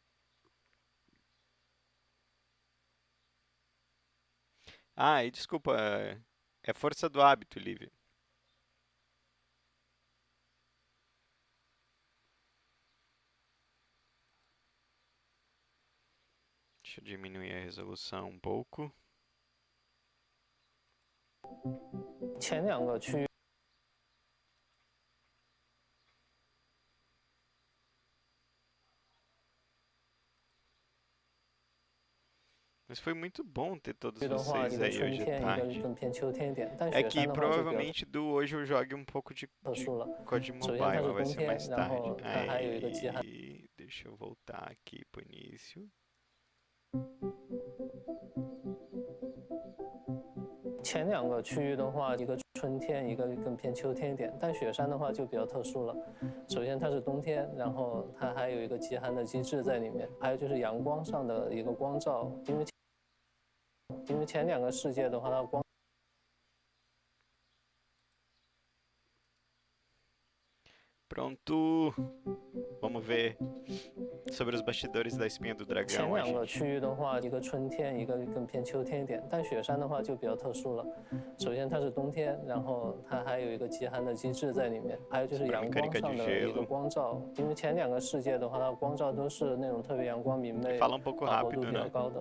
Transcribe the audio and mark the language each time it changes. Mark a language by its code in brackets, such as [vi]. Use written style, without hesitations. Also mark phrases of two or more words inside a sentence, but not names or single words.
[pt] E desculpa, é força do hábito, Lívia. Deixa eu diminuir a resolução um pouco. [zh] 前2个区域 [pt] Mas foi muito bom ter todos vocês aí hoje à tarde. [zh] 更偏秋天一点，但 [pt] É [zh] 雪 [pt] que [zh] 山的话就比较 [pt] provavelmente do hoje eu jogue um pouco de [zh] 特殊了。 [pt] COD [zh] 首先它 [pt] Mobile, [zh] 是 [pt] vai [zh] 冬 [pt] ser [zh] 天， [pt] mais [zh] 然后 [pt] tarde. [zh] 它还有一个极寒。 [pt] Deixa eu voltar aqui pro início. [zh] 前2个区域的话，一个春天，一个更偏秋天一点，但雪山的话就比较特殊了。首先它是冬天，然后它还有一个极寒的机制在里面，还有就是阳光上的一个光照，因为前2个世界的话，它光。 [pt] Pronto. Vamos ver sobre os bastidores da espinha do dragão. [zh] 前2个区域的话，一个春天，一个更偏秋天一点，但雪山的话就比较特殊了。首先它是冬天，然后它还有一个极寒的机制在里面，还有就是阳光上的一个光照。因为前2个世界的话，它光照都是那种特别阳光明媚，饱和度比较高的。